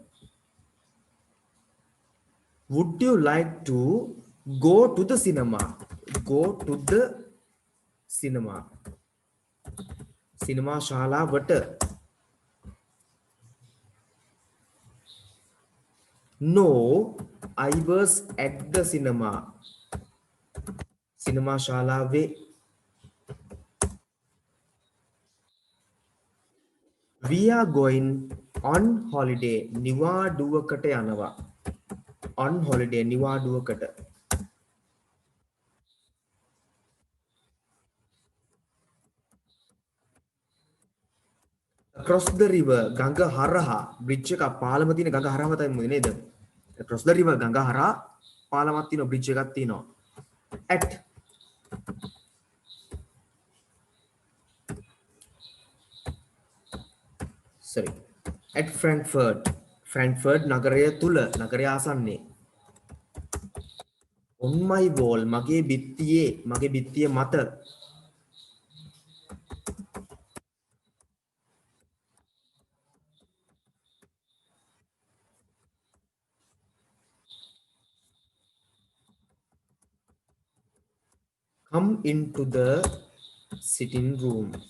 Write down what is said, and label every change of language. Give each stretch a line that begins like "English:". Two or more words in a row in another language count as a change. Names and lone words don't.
English: would you like to go to the cinema go to the cinema
Sinhala: සිනමා ශාලාවට
English: no I was at the cinema
Sinhala: සිනමා ශාලාවේ
English: we are going on holiday
Sinhala: නිවාඩුවකට යනවා
English: on holiday
Sinhala: නිවාඩුවකට
English: across the river
Sinhala: ගඟ හරහා bridge එක පාලම තියෙන ගඟ හරහාම තමයි නේද
English: across the river
Sinhala: ගඟ හරහා පාලමක් තියෙනවා bridge එකක් තියෙනවා at
English: sorry at Frankfurt
Sinhala: නගරය තුල නගරය ආසන්නයේ
English: on my wall
Sinhala: මගේ බිත්තිය මත
English: come into the sitting room